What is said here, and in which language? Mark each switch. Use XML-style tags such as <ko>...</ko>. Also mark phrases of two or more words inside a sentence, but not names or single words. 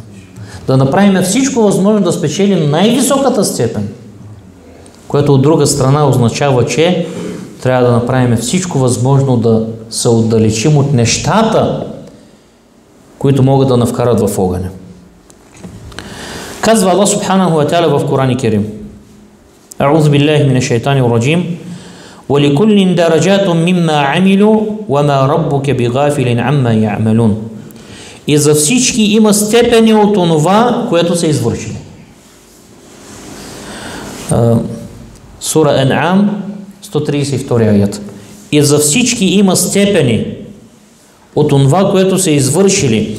<bg>Да направим всичко възможно да спечелим най-високата степен, което от друга страна означава, че трябва да направим всичко възможно да се отдалечим от нещата, които могат да навкарат в огъня. Казва Аллах Субханаху ва Та'аля в Коран Керим:</bg> <ar>أعوذ بالله من الشيطان الرجيم وَلِكُلٍّ دَرَجَاتٌ مِمَّا عَمِلُوا وَمَا رَبُّكَ بِغَافِلٍ عَمَّا يَعْمَلُونَ.</ar> <bg>И за всички има степени от онова, което са извършили. Сура Ан'ам, 132 аят. И за всички има степени от онова, което са извършили.</bg>